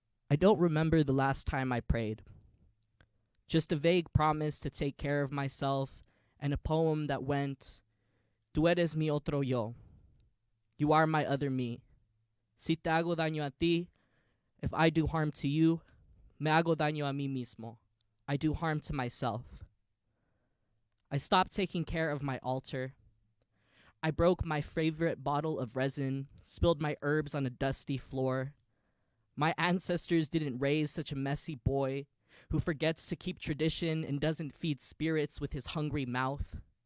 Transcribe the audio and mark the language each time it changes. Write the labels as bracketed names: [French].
[English] I don't remember the last time I prayed. Just a vague promise to take care of myself and a poem that went, [Spanish] "Tú eres mi otro yo. [English] You are my other me. [Spanish] Si te hago daño a ti, [English] if I do harm to you, [Spanish] me hago daño a mí mismo. [English] I do harm to myself." I stopped taking care of my altar. I broke my favorite bottle of resin, spilled my herbs on a dusty floor. My ancestors didn't raise such a messy boy who forgets to keep tradition and doesn't feed spirits with his hungry mouth.